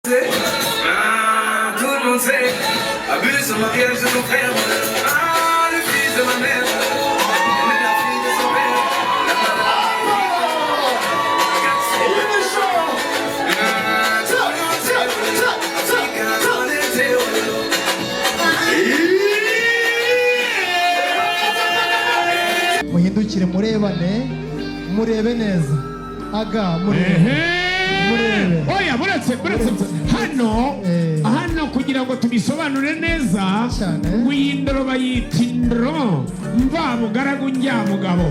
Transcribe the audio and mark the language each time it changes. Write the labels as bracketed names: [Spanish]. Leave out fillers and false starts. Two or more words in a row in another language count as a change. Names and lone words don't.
[French] Tout le monde sait, abuse au mariage de ton frère. Ah, le fils de ma mère, mais la fille de son père. Il est méchant. Tout le monde sait, [Kinyarwanda] muhindukire murebane murebe neza aga murebe oya muretse hano kugira ngo tubisobanure neza windoro bayita indoro mva mugaragu njya mugabo